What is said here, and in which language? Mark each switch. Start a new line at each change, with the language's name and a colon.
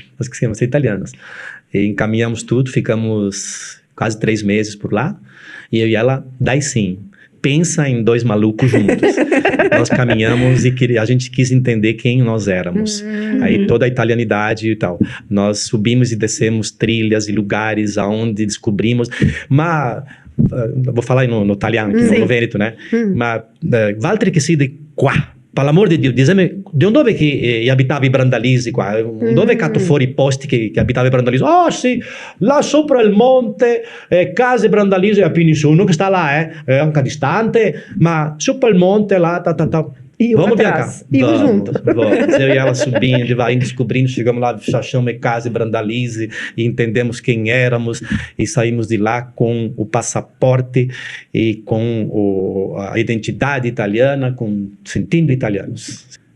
Portuguese: Nós queremos ser italianos. E encaminhamos tudo, ficamos quase 3 meses por lá, e eu e ela, daí sim, pensa em 2 malucos juntos. Nós caminhamos e a gente quis entender quem nós éramos. Aí toda a italianidade e tal. Nós subimos e descemos trilhas e lugares aonde descobrimos, mas vou falar no italiano, que no Veneto, né?
Italian: Ma Valtteri che sei di qua. Per l'amor di Dio, dizemi, di dove che abitava i Brandalisi qua? Dove cazzo fuori i posti che abitava i Brandalisi? Oh sì, là sopra il monte, case Brandalisi a Pinissuno, che sta là, è anche distante, ma sopra il monte lá,
Portuguese: E vamos atrás. Bianca? E junto. Vamos. Eu e ela subindo, vai descobrindo, chegamos lá, achamos casa Brandalisi e entendemos quem éramos e saímos de lá com o passaporte e com a identidade italiana, sentindo italianos.